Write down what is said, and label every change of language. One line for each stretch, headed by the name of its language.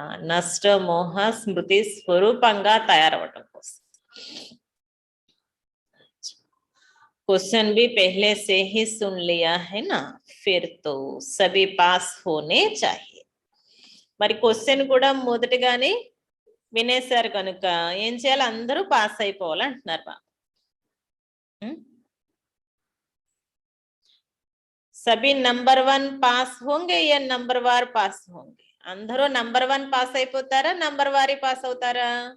Telugu: నష్ట మోహ స్మృతి స్వరూపంగా తయారవటం కోసం.
Hindi: क्वेश्चन भी पहले से ही सुन लिया है ना, फिर तो सभी पास होने चाहिए.
Telugu: మరి క్వశ్చన్ కూడా మొదటిగానే వినేశారు కనుక ఏం చేయాలి, అందరూ పాస్ అయిపోవాలి అంటున్నారు బా.
Hindi: सभी नंबर 1 पास होंगे या नंबर वार पास होंगे?
Telugu: అందరూ నంబర్ 1 పాస్ అయిపోతారా, నంబర్ వారీ పాస్ అవుతారా?